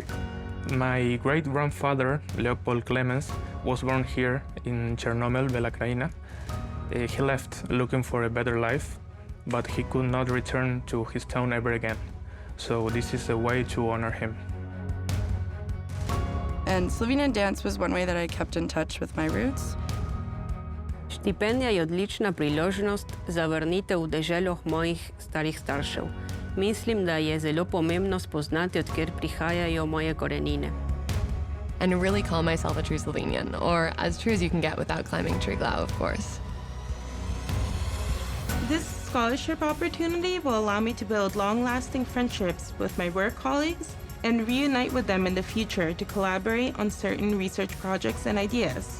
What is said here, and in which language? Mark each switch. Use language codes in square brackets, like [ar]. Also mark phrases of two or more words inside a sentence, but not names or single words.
[en] My great-grandfather, Leopold Clemens, was born here in Chernomel, Bela Krajina. He left looking for a better life, but he could not return to his town ever again. So this is a way to honor him. And Slovenian dance was one way that I kept in touch with my roots. [sl] Štipendija je odlična priložnost za vrnitev v deželo mojih starih staršev. Mislim, da je zelo pomembno spoznati, od kjer prihajajo moje korenine. [en] And really call myself a true Slovenian, or as true as you can get without climbing Triglav, of course. This scholarship opportunity will allow me to build long-lasting friendships with my work colleagues and reunite with them in the future to collaborate on certain research projects and ideas.